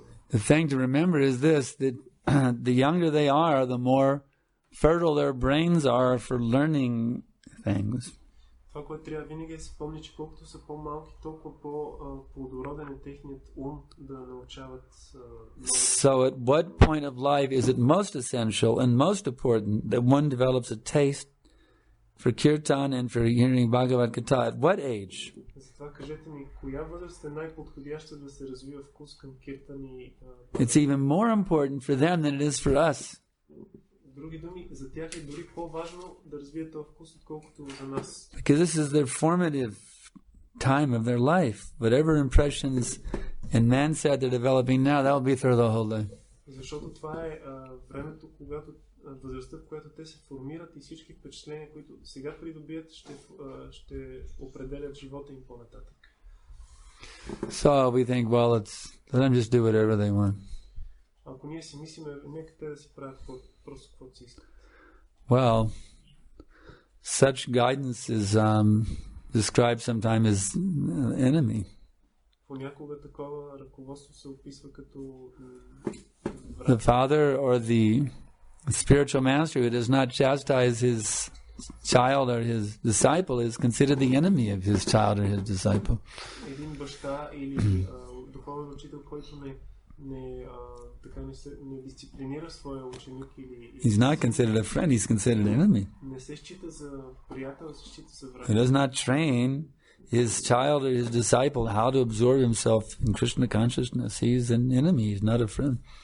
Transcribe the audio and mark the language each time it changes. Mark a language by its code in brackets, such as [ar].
[en] The thing to remember is this, that the younger they are, the more fertile their brains are for learning things. [bg] Това, което трябва винаги да се помни, че колкото са по-малки, толкова по-плодороден е техният ум да научават. [en] So at what point of life is it most essential and most important that one develops a taste for kirtan and for hearing Bhagavad Gita? At what age? [bg] Затова кажете ми, коя възраст е най-подходяща да се развива вкус към киртан и... [en] It's even more important for them than it is for us. [bg] Други думи, за тях е дори по-важно да развият този вкус, отколкото за нас. [en] Because this is their formative time of their life. Whatever impressions and mindset they're developing now, that will be through the whole life. [bg] Защото това е времето, когато възрастта, в която те се формират и всички впечатления, които сега придобият, ще определят живота им по-нататък. [en] So we think, well, let them just do whatever they want. [bg] Ако ние си мислиме, нека те да си правят просто каквото си искат. [en] Well, such guidance is described sometimes as enemy. [bg] Понякога такова ръководство се описва като [en] The father or the spiritual master who does not chastise his child or his disciple is considered the enemy of his child or his disciple. [bg] Един баща или духовен учител, който не дисциплинира своя ученик или... [en] He's not considered a friend, he's considered an enemy. [bg] Не се счита за приятел, се счита за враг. [en] He does not train his child or his disciple how to absorb himself in Krishna consciousness. He's an enemy, he's not a friend.